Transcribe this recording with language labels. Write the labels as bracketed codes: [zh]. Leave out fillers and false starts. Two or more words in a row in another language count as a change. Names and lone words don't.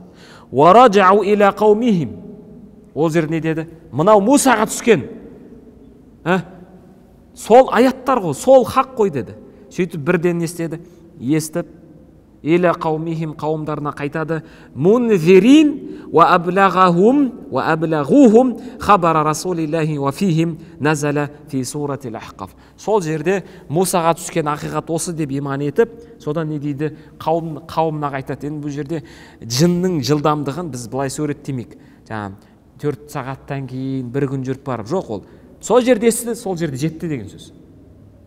[ar] ورجعوا إلى قومهم. [kk] Ол жер не деді? Мынау Мусаға түскен. Сол аяттар ғой, сол хақ қой деді. Сөйтіп бірден не істеді? Естіп, [ar] إلى قومهم, [kk] қауымдарына қайтады. [ar] منذرين وأبلغوهم خبر رسول الله وفيهم نزل في سورة الأحقاف. [kk] Сол жерде Мусаға түскен ақиқат осы деп иман етіп, содан не дейді? Қауымына қайтады. Енді бұл жерде жынның жылдамдығын біз былай суреттемейік. 4 сағаттан кейін бір күн жүріп барып, жоқ ол. Сол жерде естіді, сол жерде жетті деген сөз.